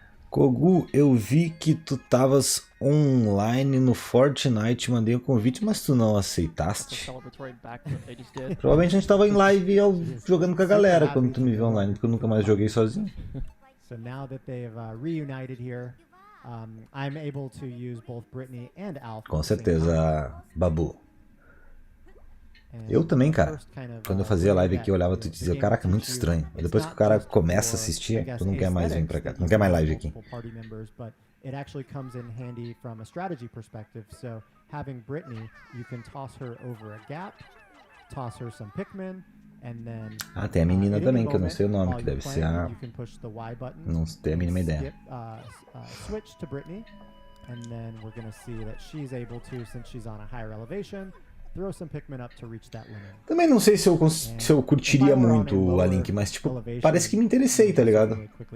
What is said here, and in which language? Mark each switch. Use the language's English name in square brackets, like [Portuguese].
[Portuguese] Kogu, eu vi que tu tavas online no Fortnite, mandei um convite, mas tu não aceitaste. Provavelmente a gente tava em live jogando com a galera quando tu me viu online, porque eu nunca mais joguei sozinho. [English] So now that they've reunited here, I'm able to use both Brittany and Alf. [Portuguese] Com certeza, Babu. Eu também, cara. Quando eu fazia live aqui, eu olhava tu e dizia, caraca, muito estranho. E depois que o cara começa a assistir, tu não quer mais vir pra cá. Não quer mais live aqui. [English] It actually comes in handy from a strategy perspective. So having Brittany, you can toss her over a gap, toss her some Pikmin, and then [Portuguese] ah, tem a menina também, que eu não sei o nome, que deve ser a... Não tenho a mínima ideia. [English] Switch to Brittany, and then we're going to see that she's able to, since she's on a higher elevation, throw some Pikmin up to reach that limit. [Portuguese] Também não sei se eu curtiria muito a Link, mas tipo, parece que me interessei, tá ligado?